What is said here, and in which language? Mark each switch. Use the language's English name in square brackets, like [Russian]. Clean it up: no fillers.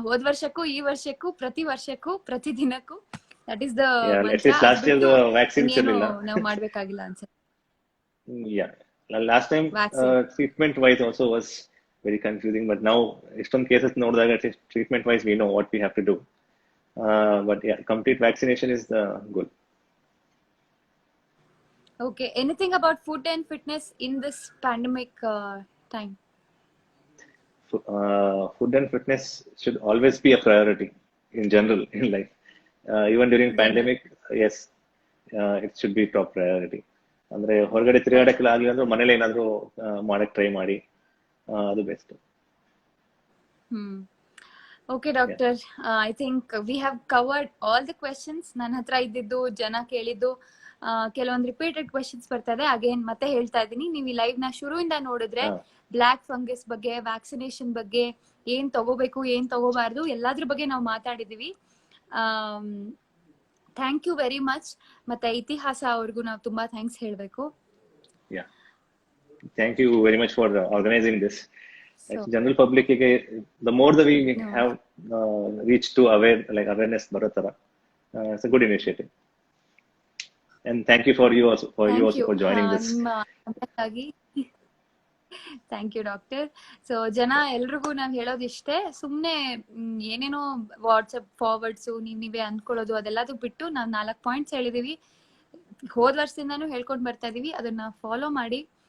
[Kannada] ಹೋದ ವರ್ಷಕ್ಕೂ ಈ ವರ್ಷಕ್ಕೂ ಪ್ರತಿ ವರ್ಷಕ್ಕೂ ಪ್ರತಿ ದಿನಕ್ಕೂ [English] that is the mantra. Last year the vaccines ಇರಲಿಲ್ಲ, [Kannada] ನಾವು ಮಾಡಬೇಕಾಗಿಲ್ಲ ಅನ್ಸುತ್ತೆ. [English] Last time treatment wise also was very confusing, but now [Kannada] ಎಷ್ಟೊಂದು cases ನೋಡಿದಾಗ [English] at least treatment wise we know what we have to do. But yeah, complete vaccination is the goal. Okay, anything about food and fitness in this pandemic time? Food and fitness should always be a priority in general in life. Even during pandemic, yes, it should be top priority. [Kannada] ಅಂದ್ರೆ ಹೊರಗಡೆ ತಿರುಗಾಡಕ್ಕೆಲ್ಲ ಆಗ್ಲಿ ಅಂದ್ರೆ ಮನೇಲಿ ಏನಾದ್ರು ಮಾಡಕ್ try ಮಾಡಿ, ಅದು best. [English] Okay doctor, I think we have covered all the questions. [Kannada] ನನ್ನ ಹತ್ರ ಇದ್ದಿದ್ದು, ಜನ ಕೇಳಿದ್ದು ಕೆಲವೊಂದು ರಿಪೀಟೆಡ್ ಕ್ವೆಶನ್ಸ್ ಬರ್ತಾ ಇದೆ. ಅಗೇನ್ ಮತ್ತೆ ಹೇಳ್ತಾ ಇದ್ದೀನಿ, ನೀವು ಈ ಲೈವ್ ನ ಶುರುವಿಂದ ನೋಡಿದ್ರೆ ಬ್ಲಾಕ್ ಫಂಗಸ್ ಬಗ್ಗೆ, ವ್ಯಾಕ್ಸಿನೇಷನ್ ಬಗ್ಗೆ, ಏನ್ ತಗೋಬೇಕು ಏನ್ ತಗೋಬಾರ್ದು ಎಲ್ಲಾದ್ರ ಬಗ್ಗೆ ನಾವು ಮಾತಾಡಿದೀವಿ. [English] Thank you very much. [Kannada] ಮತ್ತೆ ಇತಿಹಾಸ ಅವ್ರಿಗೂ ನಾವು ತುಂಬಾ ಥ್ಯಾಂಕ್ಸ್ ಹೇಳ್ಬೇಕು. [English] Thank you very much for organizing this. So General public ಗೆ the more that we no. have reach to awareness [Kannada] ಬರೋ ತರ [English] it's a good initiative. And thank you for you also thank you for joining this. [Kannada] ನಿಮ್ಮ ಸಮಯಕ್ಕಾಗಿ thank you doctor. So ಜನ ಎಲ್ರಿಗೂ ನಾವ್ ಹೇಳೋದಿಷ್ಟೇ, ಸುಮ್ನೆ ಏನೇನೋ ವಾಟ್ಸಪ್ ಫಾರ್ವರ್ಡ್ಸು ನೀವೇ ಅನ್ಕೊಳ್ಳೋದು ಅದೆಲ್ಲದು ಬಿಟ್ಟು ನಾವ್ 4 ಪಾಯಿಂಟ್ಸ್ ಹೇಳಿದೀವಿ, ಹೋದ್ ವರ್ಷದಿಂದಾನು ಹೇಳ್ಕೊಂಡ್ ಬರ್ತಾ ಇದೀವಿ, ಅದನ್ನ ಫಾಲೋ ಮಾಡಿ.